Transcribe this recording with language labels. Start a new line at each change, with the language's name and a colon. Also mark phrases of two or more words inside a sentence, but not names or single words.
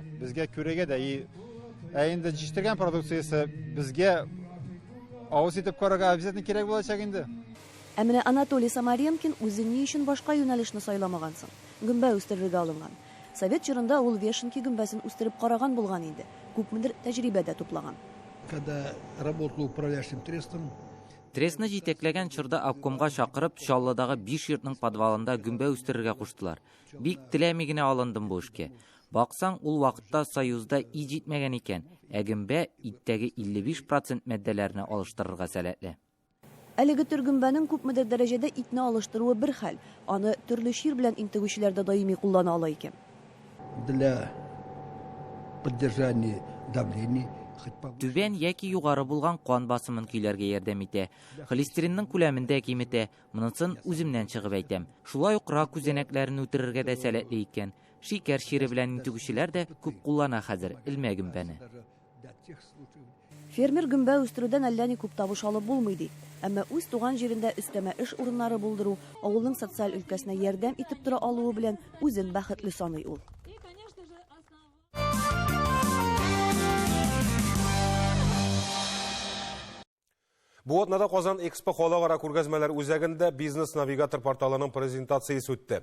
Tatar: Безгә күрәгә дә инде җитергән продукциясе безгә авыз итеп карарга обязательно кирәк булачак инде. Ә менә Анатолий Самаренкин үзе ни өчен башка юнәлешне сайламаган соң? Гөмбә үстерергә алынган. Совет чорында ул Вешенки гөмбәсен үстереп караган булган инде. Күпмедер тәҗрибәдә туплаган.
Russian: Когда работал управляющим трестом,
Tatar: Тресны җитәкләгән чорда обкомга чакырып, Чаллыдагы 5 йортның подвалында гөмбә үстерергә куштылар. Бик теләми генә алындым бу эшкә. Баксаң, ул вакытта Союзда и җитмәгән икән, ә гөмбә иттәге 55% матдәләрне алыштырырга сәләтле. Әлеге төр гөмбәнең күпмедер дәрәҗәдә итне алыштыруы бер хәл. Аны төрле чир белән интегүчеләр дә даими куллана ала икән.
Russian: для поддержания давления, хоть побольше.
Tatar: Түбән яки югары булган кан басымын көйләргә ярдәм итә. Холестеринның күләмен дә киметә. Монысын үземнән чыгып әйтәм. Шулай ук рак күзәнәкләрен үтерергә дә сәләтле икән. Шикәр чире белән интегүчеләр дә күп куллана хәзер илмә гөмбәне.
Russian: Для тех случаев,
Tatar: Фермер гөмбә үстерүдән әллә ни күп табыш алып булмый ди. Әмма үз туган җирендә өстәмә эш урыннары булдыру, авылның социаль өлкәсенә ярдәм итеп тора алуы белән үзен бәхетле саный ул. Бу атнада Казан Экспо халыкара күргәзмәләр үзәгендә бизнес-навигатор порталының презентациясе үтте.